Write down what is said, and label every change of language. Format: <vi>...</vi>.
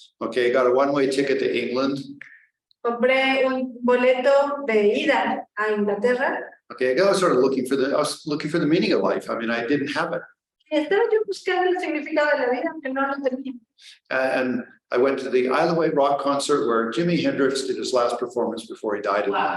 <en>Okay, got a one-way ticket to England.</en> <es>compré un boleto de ida a Inglaterra.</es> <en>Okay, I was sort of looking for the meaning of life. I mean, I didn't have it.</en> <es>Y estaba yo buscando el significado de la vida, aunque no lo tenía.</es> <en>And I went to the Isle of Wight rock concert where Jimi Hendrix did his last performance before he died.</en>